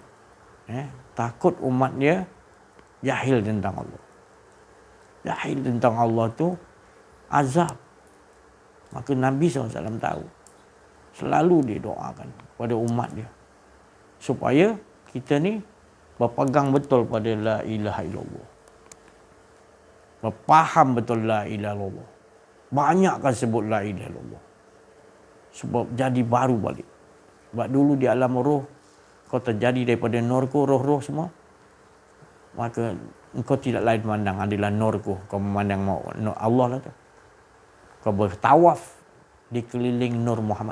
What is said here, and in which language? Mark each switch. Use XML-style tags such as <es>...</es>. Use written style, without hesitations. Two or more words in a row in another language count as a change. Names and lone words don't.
<ms>Takut umat dia jahil tentang Allah. Jahil tentang Allah tu azab. Maka Nabi SAW tahu. Selalu dia doakan kepada umat dia. Supaya kita ni berpegang betul pada</ms> <ar>لا إله إلا الله.</ar> <ms>Berfaham betul</ms> <ar>لا إله إلا الله.</ar> <ms>Banyakkan sebut</ms> <ar>لا إله إلا الله.</ar> <ms>Sebab jadi baru balik. Sebab dulu di alam roh, kau terjadi daripada nurku, roh-roh semua. Maka engkau tidak lain memandang adalah nurku. Kau memandang nur Allah lah tu. Kau bertawaf di keliling Nur Muhammad.</ms>